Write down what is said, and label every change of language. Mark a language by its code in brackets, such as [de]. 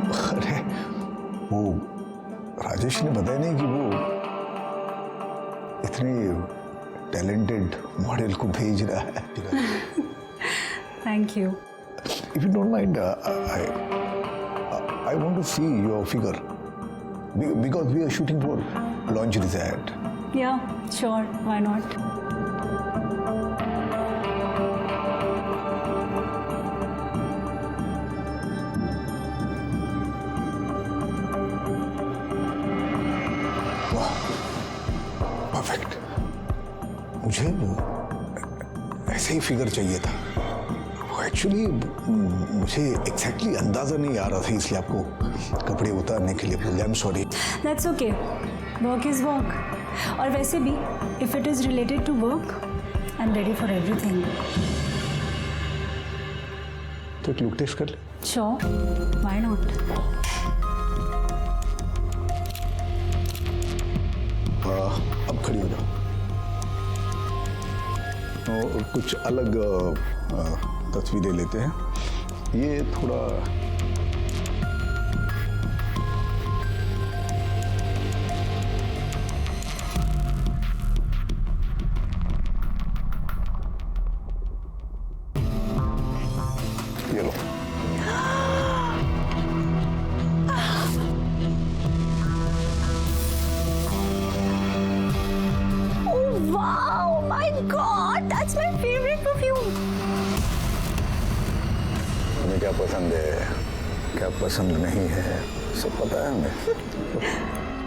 [hi] अरे वो राजेश ने बताया नहीं कि वो इतनी टैलेंटेड मॉडल को भेज रहा है। [en] Thank you. If you don't mind, I want to see your figure because we are shooting for lingerie ad. Yeah, sure. Why not? Perfect. [hi] मुझे ऐसे ही फिगर चाहिए था। एक्चुअली मुझे एग्जैक्टली अंदाजा नहीं आ रहा था, इसलिए आपको कपड़े उतारने के लिए बोला। [en] I am sorry. That's okay. Work is work. [hi] और वैसे भी, [en] if it is related to work, I'm ready for everything. [hi] तो एक लुक टेस्ट कर ले। [en] Sure. Why not? [hi] अब खड़ी हो जाओ। तो कुछ अलग तस्वीरें लेते हैं। ये थोड़ा ये लो। [en] Wow, my God, that's my favorite perfume. [hi] तुम्हें क्या पसंद है, क्या पसंद नहीं है, सब पता है हमें।